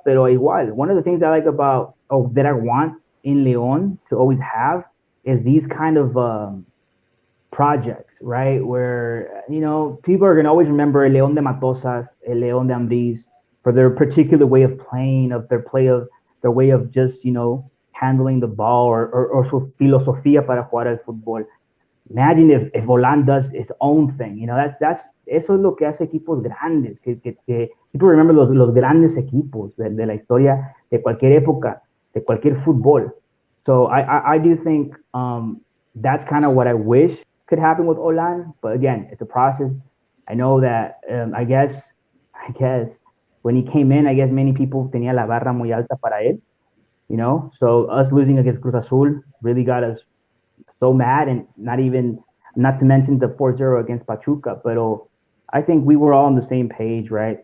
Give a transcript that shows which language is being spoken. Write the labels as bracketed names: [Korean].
[English] But one of the things I like about that I want in León to always have is these kind of projects, right? Where people are gonna always remember El León de Matosas, El León de Ambriz, for their particular way of playing, their way of just, handling the ball or [Spanish] su filosofía para jugar al fútbol. [English] Imagine if Volan does his own thing, [Spanish] eso es lo que hace equipos grandes, que [English] people remember [Spanish] los grandes equipos de la historia de cualquier época, de cualquier fútbol. [English] So I do think that's kind of what I wish could happen with Olan, but again, it's a process. I know that I guess when he came in, I guess many people [Spanish] tenía la barra muy alta para él, [English] so us losing against Cruz Azul really got us so mad, and not to mention the 4-0 against Pachuca, but I think we were all on the same page, right?